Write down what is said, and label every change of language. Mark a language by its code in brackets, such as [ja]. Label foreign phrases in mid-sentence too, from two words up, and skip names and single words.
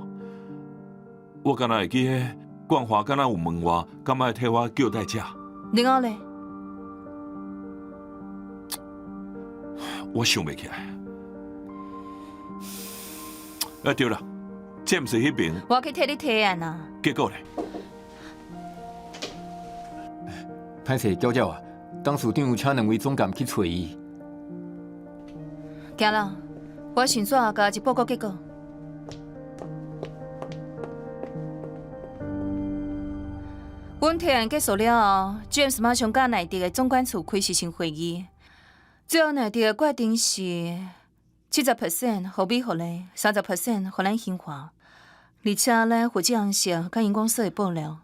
[nan] 我敢若会记迄冠华敢若有问我，敢爱替我叫代驾。另外咧，我想袂起来。对了，詹姆斯迄边，我去替你提案啊。结果咧？歹势，娇娇啊，董事长请两位总监去找伊。行啦，我迅速甲一报告结果。阮提案结束了后 ，James 马上甲内地的总管处开视讯会议，最后内地的决定是70%互美福利，30%互咱新华，而且咱负责红色甲荧光色的布料。